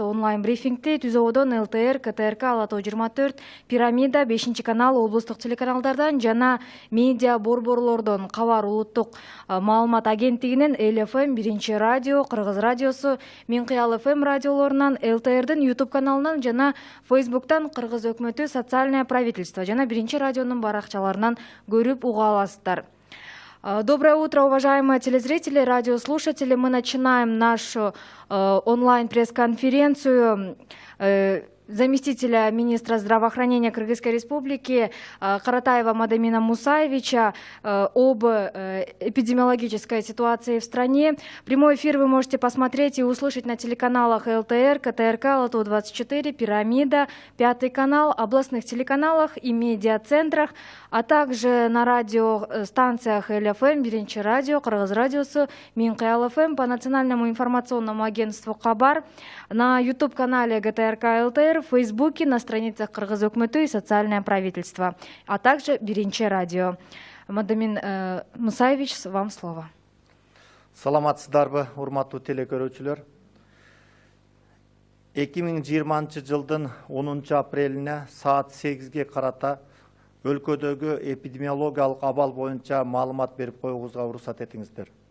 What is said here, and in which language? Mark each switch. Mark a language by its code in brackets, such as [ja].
[ky] Онлайн брифингти Түзөодон ЛТР, КТРК, Ала Тоо 24, Пирамида, 5-канал, облустук телеканалдардан жана медиа борборлордон Кабар улуттук маалымат агенттигинин ЛФМ, 1 радио, Кыргыз радиосу, Минкыял ФМ радиолорунан, ЛТРдин YouTube каналынан жана Facebooктан Кыргыз өкмөтү социальное правительство жана 1 радионун баракчаларынан көрүп уга аласыздар. [ru] Доброе утро, уважаемые телезрители, радиослушатели. Мы начинаем нашу онлайн-пресс-конференцию заместителя министра здравоохранения Кыргызской Республики Каратаева Мадамина Мусаевича об эпидемиологической ситуации в стране. Прямой эфир вы можете посмотреть и услышать на телеканалах ЛТР, КТРК, Ала Тоо 24, Пирамида, 5 канал, областных телеканалах и медиацентрах, а также на радиостанциях ЛФМ, 1 радио, Кыргыз радиосу, Минкыял ФМ, по национальному информационному агентству Кабар, на YouTube-канале ГТРК ЛТР, в Фейсбуке, на страницах Кыргыз өкмөтү и социальное правительство, а также 1 радио. Мадамин Мусаевич, вам слово. [ky] Саламатсыздарбы, урматтуу телекөрүүчүлөр. 2020 жылдын 10 апрелине саат 8-ге карата өлкөдөгү эпидемиологиялык абал боюнча маалымат берип коюубузга уруксат этиңиздер.